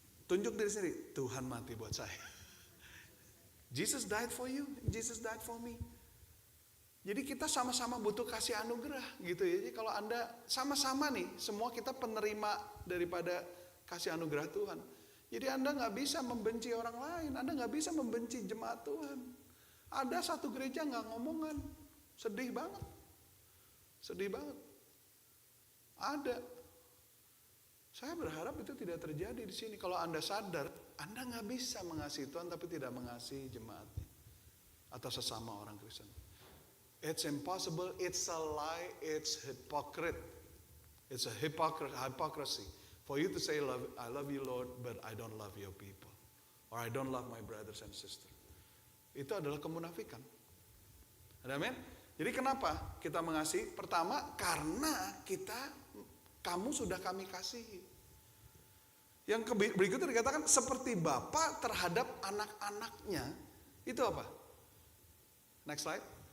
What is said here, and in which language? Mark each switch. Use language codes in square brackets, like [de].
[id] Tunjuk diri sendiri, Tuhan mati buat saya. [en] Jesus died for you, Jesus died for me. [id] Jadi kita sama-sama butuh kasih anugerah gitu ya. Jadi kalau Anda sama-sama nih, semua kita penerima daripada kasih anugerah Tuhan. Jadi Anda nggak bisa membenci orang lain, Anda nggak bisa membenci jemaat Tuhan. Ada satu gereja nggak ngomongan, sedih banget. Sedih banget. Ada. Saya berharap itu tidak terjadi di sini. Kalau Anda sadar, Anda nggak bisa mengasihi Tuhan tapi tidak mengasihi jemaatnya atau sesama orang Kristen. [en] It's impossible. It's a lie. It's hypocrite. It's a hypocrisy for you to say, I love you Lord, but I don't love your people, or I don't love my brothers and sisters. [id] Itu adalah kemunafikan. Amin. Jadi kenapa kita mengasihi? Pertama, karena kamu sudah kami kasihi. Yang berikutnya dikatakan seperti Bapa terhadap anak-anaknya. Itu apa? [en] Next slide.